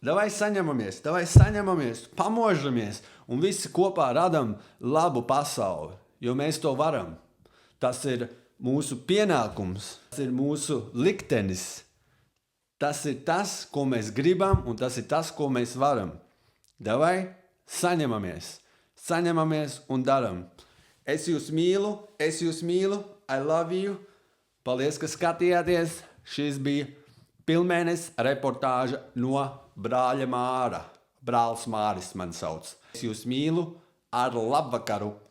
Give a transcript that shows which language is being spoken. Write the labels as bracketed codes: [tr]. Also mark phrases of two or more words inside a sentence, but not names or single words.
[lv] Davai saņemamies, pamožamies un visi kopā radam labu pasauli, jo mēs to varam. Tas ir mūsu pienākums, tas ir mūsu liktenis. Tas ir tas, ko mēs gribam, un tas ir tas, ko mēs varam. Davai saņemamies un daram. Es jūs mīlu, [en] I love you. [lv] Paldies, ka skatījāties. Šis bija pilnmēnesis reportāža no brāļa Māra. Brālis Māris man sauc. Es jūs mīlu, ar labvakaru!